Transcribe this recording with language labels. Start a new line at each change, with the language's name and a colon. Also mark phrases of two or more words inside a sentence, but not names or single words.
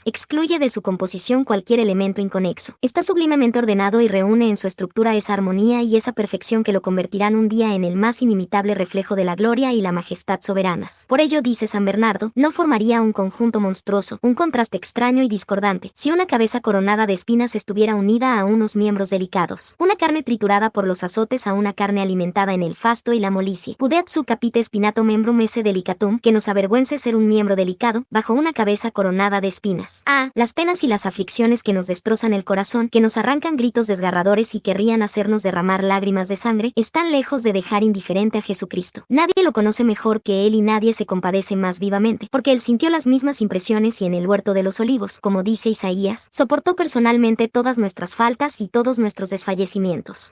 Spanish: Excluye de su composición cualquier elemento inconexo. Está sublimemente ordenado y reúne en su estructura esa armonía y esa perfección que lo convertirán un día en el más inimitable reflejo de la gloria y la majestad soberanas. Por ello, dice San Bernardo, no formaría un conjunto monstruoso, un contraste extraño y discordante, si una cabeza coronada de espinas estuviera unida a unos miembros delicados. Una carne triturada por los azotes a una carne alimentada en el fasto y la molicie.
Latin: Pudeat su capite spinato membrum esse delicatum,
Spanish: que nos avergüence ser un miembro delicado, bajo una cabeza coronada de espinas. Las penas y las aflicciones que nos destrozan el corazón, que nos arrancan gritos desgarradores y querrían hacernos derramar lágrimas de sangre, están lejos de dejar indiferente a Jesucristo. Nadie lo conoce mejor que él y nadie se compadece más vivamente, porque él sintió las mismas impresiones y en el huerto de los olivos, como dice Isaías, soportó personalmente todas nuestras faltas y todos nuestros desfallecimientos.